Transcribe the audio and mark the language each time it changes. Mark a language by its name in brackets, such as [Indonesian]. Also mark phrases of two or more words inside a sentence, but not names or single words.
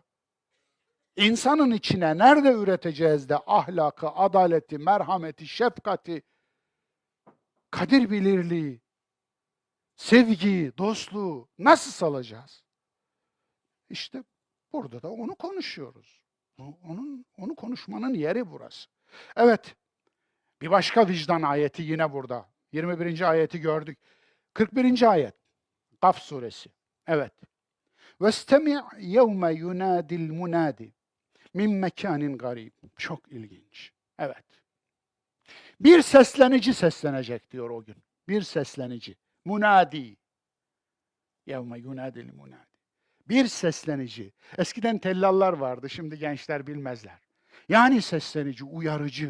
[Turkish] İnsanın içine nerede üreteceğiz de ahlakı, adaleti, merhameti, şefkati, kadir bilirliği, sevgiyi, dostluğu nasıl salacağız? İşte burada da onu konuşuyoruz. Onu konuşmanın yeri burası. Evet, bir başka vicdan ayeti yine burada. 21. ayeti gördük. 41. ayet. Kaf suresi. Evet. [Arabic] وَاسْتَمِعْ يَوْمَ يُنَادِ الْمُنَادِ من مكان قريب. [Turkish] Çok ilginç. Evet. Bir seslenici seslenecek diyor o gün. Bir seslenici. Munadi. [Arabic] يوم ينادي المنادي. [Turkish] Bir seslenici. Eskiden tellallar vardı, şimdi gençler bilmezler. Yani seslenici, uyarıcı.